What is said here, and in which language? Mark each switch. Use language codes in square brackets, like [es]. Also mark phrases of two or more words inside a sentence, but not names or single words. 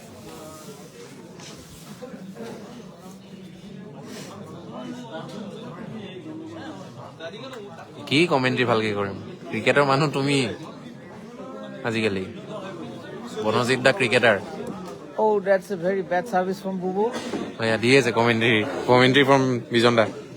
[as] কি কমেণ্ট্ৰি ভালকে কৰিম ক্ৰিকেটৰ মানুহ তুমি আজিকালি বনজিৎ দা ক্ৰিকেটাৰ [en] Oh, that's a very bad service from Bubu. [as] দি আছে [en] commentary from [as] বিজন দা